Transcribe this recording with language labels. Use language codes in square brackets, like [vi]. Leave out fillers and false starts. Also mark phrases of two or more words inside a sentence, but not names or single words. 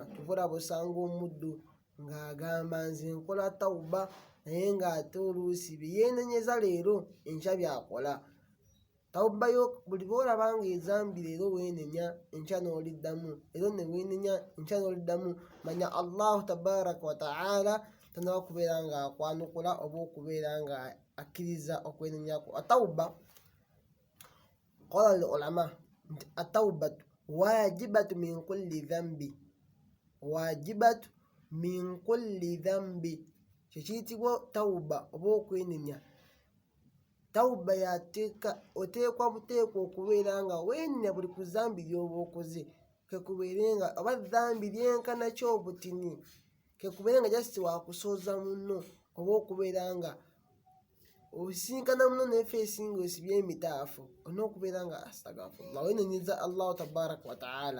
[lg] Tuvola busanga omuddu ng'agamba nze nkola tawuba, naye ng'ate oluusi bye yeenenyeza leero enkya byakola. Tawuba yo buli bw'olaba nga ezambi leero weenenya enkya n'oliddamu, leero ne weenenya enkya n'oliddamu, manya [ar] الله تبارك وتعالى [lg] tanaba kubeera nga akwanukula oba okubeera nga akkiriza okwenenyako. [ar] التوبة قال العلماء nti التوبة واجبة من كل ذنب واجبة من كل ذنب, [lg] kyekiyitibwa tawuba oba okwenenya. Tawuba oteekwa buteekwa okubeera nga weenenya buli ku zambi ly'oba okoze, kekubeere nga oba dhambi lyenkana ki obutini, kekubeere nga jasiti wakusooza munno oba okubeera nga osinkana muno nefeesi nga osibye emitaafu, olina okubeera nga astagfirullah, weenenyeza [ar] الله تبارك وتعالى.